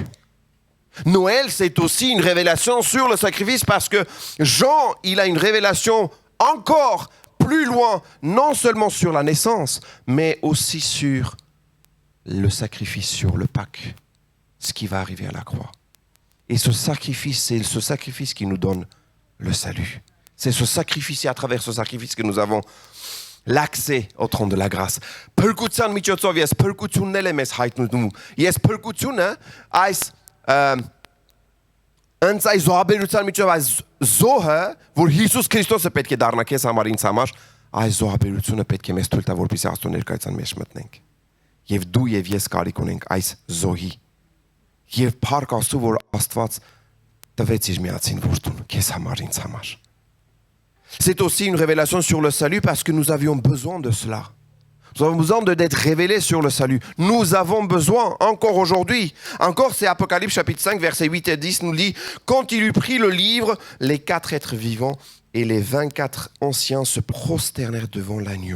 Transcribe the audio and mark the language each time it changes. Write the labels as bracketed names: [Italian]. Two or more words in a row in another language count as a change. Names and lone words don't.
[French] Noël, c'est aussi une révélation sur le sacrifice, parce que Jean, il a une révélation encore plus loin, non seulement sur la naissance, mais aussi sur le sacrifice, sur le Pâques, ce qui va arriver à la croix. Et ce sacrifice, c'est ce sacrifice qui nous donne le salut. C'est ce sacrifice, et à travers ce sacrifice que nous avons l'accès au trône de la grâce. [Armenian] Փրկության միջոցով ես փրկությունն եմ հայտնում։ Ես փրկությունը այս անցայ զոհաբերության միջով այս զոհը, որ Հիսուս Քրիստոսը պետք է դառնա քեզ համար ինձ համար, այս զոհաբերությունը պետք է մեզ թույլ տա, որպեսզի Աստծո ներկայության մեջ մտնենք։ Եվ դու եւ ես կարիք ունենք այս զոհի։ Եվ փառք Աստծո, որ Աստված տվեց իր միածին որդուն քեզ համար, ինձ համար։ [French] C'est aussi une révélation sur le salut parce que nous avions besoin de cela. Nous avons besoin d'être révélés sur le salut. Nous avons besoin, encore aujourd'hui. Encore, c'est Apocalypse chapitre 5, versets 8 et 10 nous dit « Quand il eut pris le livre, les 4 êtres vivants et les 24 anciens se prosternèrent devant l'agneau.